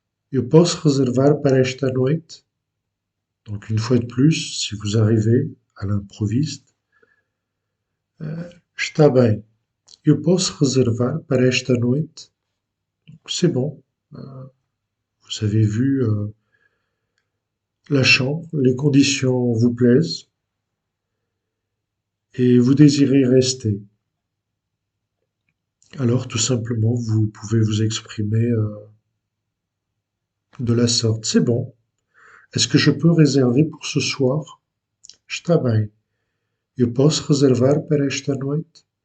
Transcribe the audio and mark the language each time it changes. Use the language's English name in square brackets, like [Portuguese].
[Portuguese] Eu posso réservar para esta noite? [French] Donc une fois de plus, si vous arrivez à l'improviste, [Portuguese] está bem. Eu posso réservar para esta noite? [French] C'est bon. Euh, Vous avez vu la chambre, les conditions vous plaisent et vous désirez rester. Alors tout simplement, vous pouvez vous exprimer de la sorte. C'est bon. Est-ce que je peux réserver pour ce soir? [Portuguese] Está bem. Eu posso réservar para esta noite?